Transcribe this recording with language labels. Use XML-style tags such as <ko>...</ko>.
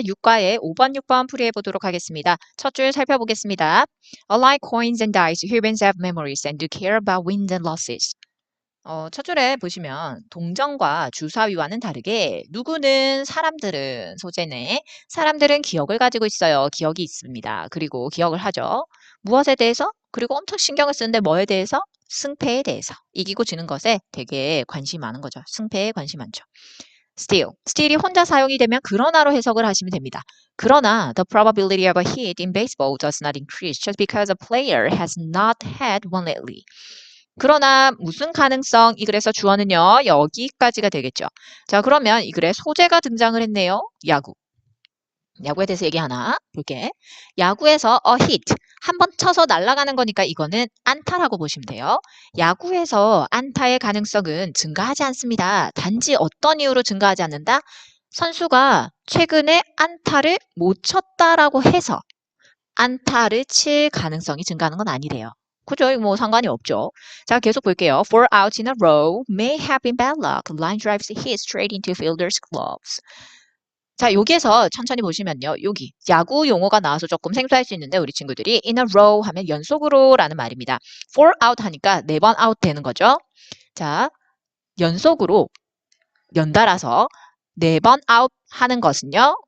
<ko>6과의 5번, 6번 풀이해 보도록 하겠습니다. 첫 줄 살펴보겠습니다.</ko> <en>Unlike coins and dice, humans have memories and do care about wins and losses.</en> <ko>첫 줄에 보시면 동정과 주사위와는 다르게 누구는 사람들은 소재네. 사람들은 기억을 가지고 있어요. 기억이 있습니다. 그리고 기억을 하죠. 무엇에 대해서? 그리고 엄청 신경을 쓰는데 뭐에 대해서? 승패에 대해서. 이기고 지는 것에 되게 관심이 많은 거죠. 승패에 관심 많죠. still이 혼자 사용이 되면 그러나로 해석을 하시면 됩니다. 그러나</ko> <en>the probability of a hit in baseball does not increase just because a player has not had one lately.</en> <ko>그러나 무슨 가능성? 이 글에서 주어는요. 여기까지가 되겠죠. 자, 그러면 이 글에 소재가 등장을 했네요. 야구. 야구에 대해서 얘기하나 볼게. 야구에서 a hit 한 번 쳐서 날아가는 거니까 이거는 안타라고 보시면 돼요. 야구에서 안타의 가능성은 증가하지 않습니다. 단지 어떤 이유로 증가하지 않는다? 선수가 최근에 안타를 못 쳤다라고 해서 안타를 칠 가능성이 증가하는 건 아니래요. 그죠? 뭐 상관이 없죠. 자, 계속 볼게요.</ko> <en>Four outs in a row may have been bad luck. Line drives hit straight into fielder's gloves.</en> <ko>자, 여기에서 천천히 보시면요. 여기 야구 용어가 나와서 조금 생소할 수 있는데 우리 친구들이 in a row 하면 연속으로라는 말입니다. four out 하니까 4번 아웃 되는 거죠. 자, 연속으로 연달아서 4번 아웃 하는 것은요.</ko>